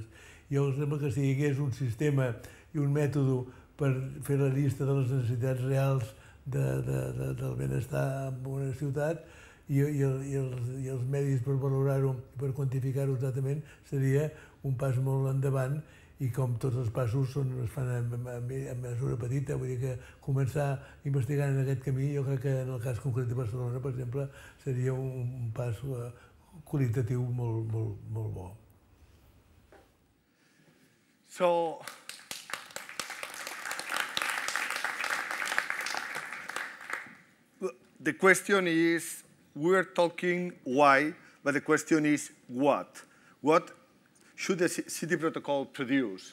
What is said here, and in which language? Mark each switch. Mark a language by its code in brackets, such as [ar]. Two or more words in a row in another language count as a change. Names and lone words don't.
[ca] Jo sembla que si hi hagués un sistema i un mètode per fer la llista de les necessitats reals del benestar en una ciutat i els medis per valorar-ho, per quantificar-ho exactament, seria un pas molt endavant, i com tots els passos es fan en mesura petita, vull dir que començar investigant en aquest camí, jo crec que en el cas concret de Barcelona, per exemple, seria un pas qualitatiu molt bo. [en] So, the question is, we're talking why, but the question is what? What should the city protocol produce?